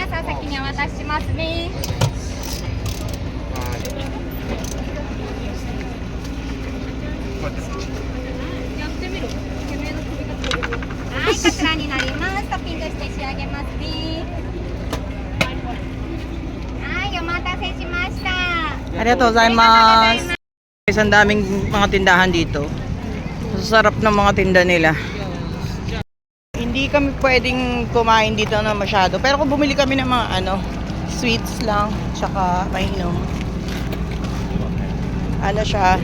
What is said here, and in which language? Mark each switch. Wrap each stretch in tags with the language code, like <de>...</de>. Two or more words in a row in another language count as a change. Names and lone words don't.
<ja>お先にお渡ししますね。はい、こちらになります。トッピングして仕上げますね。はい、お待たせしました。ありがとうございます.</ja> <tl>Guys, ang daming mga tindahan dito. Sarap ng mga tinda nila. Hindi kami pwedeng kumain dito na masyado. Pero kung bumili kami ng mga sweets lang, tsaka mainom. Ano siya?</tl>